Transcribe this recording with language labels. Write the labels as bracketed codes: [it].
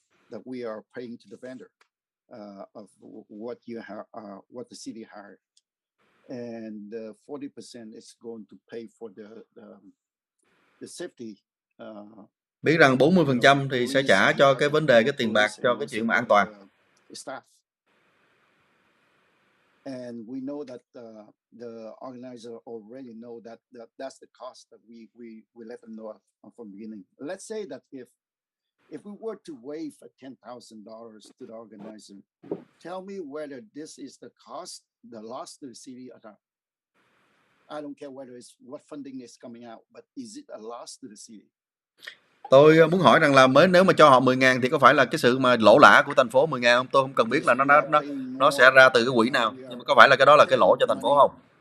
[en] That we are paying to the vendor of what the city hired, and 40% is going to pay for the safety. [vi] Biết rằng 40% thì sẽ trả cho cái vấn đề, cái tiền bạc cho cái chuyện mà an toàn. [en] And we know that the organizer already know that that's the cost that we let them know from the beginning. Let's say that if we were to waive $10,000 to the organizer, tell me whether this is the cost, the loss to the city or not. I don't care whether it's what funding is coming out, but is it a loss to the city? [vi] Tôi muốn hỏi rằng là nếu mà cho họ 10.000 thì có phải là cái sự mà lỗ lã của thành phố 10.000 không? Tôi không cần biết là nó sẽ ra từ cái quỹ nào, nhưng mà có phải là cái đó là cái lỗ cho thành phố không?